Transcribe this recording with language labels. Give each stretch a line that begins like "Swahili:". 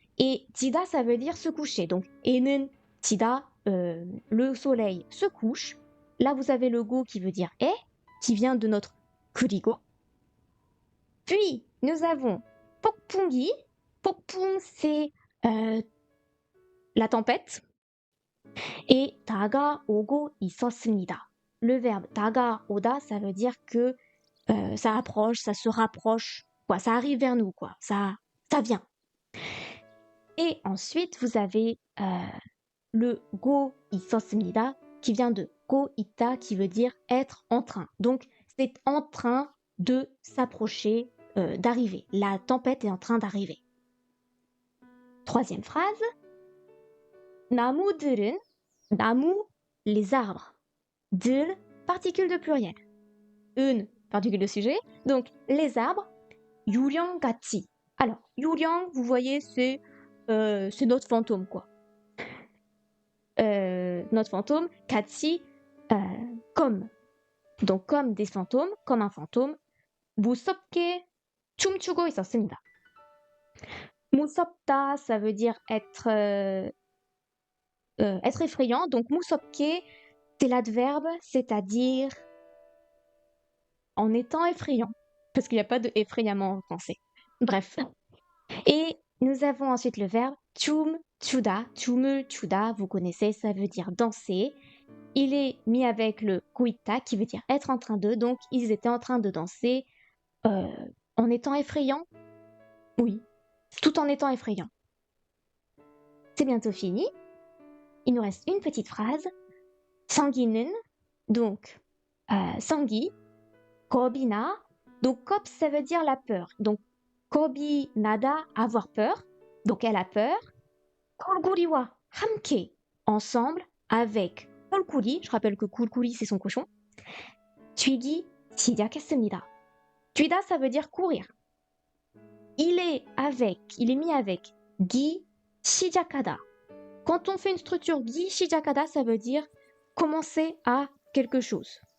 French: Et 지다, ça veut dire se coucher. Donc,
Korean: 해는 지다,
French: le soleil se couche. Là, vous avez le go qui veut dire est, qui vient de notre 그리고. Puis, nous avons 폭풍이. 폭풍, c'est la tempête.
Korean: Et 다가오고 있었습니다.
French: Le verbe 다가오다, ça veut dire que ça approche, ça se rapproche, quoi, ça arrive vers nous, quoi, ça vient. Et ensuite, vous avez le go 있었습니다 qui vient de go 있다 qui veut dire être en train. Donc, c'est en train de s'approcher, d'arriver. La tempête est en train d'arriver. Troisième phrase.
Korean: 나무들은, 나무,
French: les arbres. 들, particule de pluriel. 은, particule de sujet. Donc, les arbres, 유령같이. Alors, 유령, vous voyez, c'est notre fantôme, quoi. Notre fantôme, 같이, comme. Donc, comme des fantômes, comme un fantôme.
Korean: 무섭게 춤추고 있었습니다.
French: 무섭다, ça veut dire être effrayant. Donc, 무섭게, c'est l'adverbe, c'est-à-dire en étant effrayant. Parce qu'il n'y a pas de effrayamment en français. Bref. Et nous avons ensuite le verbe 춤추다. 춤을 추다, vous connaissez, ça veut dire danser. Il est mis avec le 고있다 qui veut dire être en train de. Donc, ils étaient en train de danser en étant effrayants. Oui, tout en étant effrayants. C'est bientôt fini. il nous reste une petite phrase. 상기는, donc, 상기, 겁이나, donc 겁, ça veut dire la peur. Donc, 겁이 나다, avoir peur. Donc, elle a peur.
Korean: 콜구리와 함께,
French: ensemble, avec
Korean: 콜구리.
French: Je rappelle que 콜구리, c'est son cochon.
Korean: 뛰기 시작했습니다.
French: 뛰다, ça veut dire courir. Il est mis avec 기 시작하다. Quand on fait une structure 기 시작하다, ça veut dire commencer à quelque chose.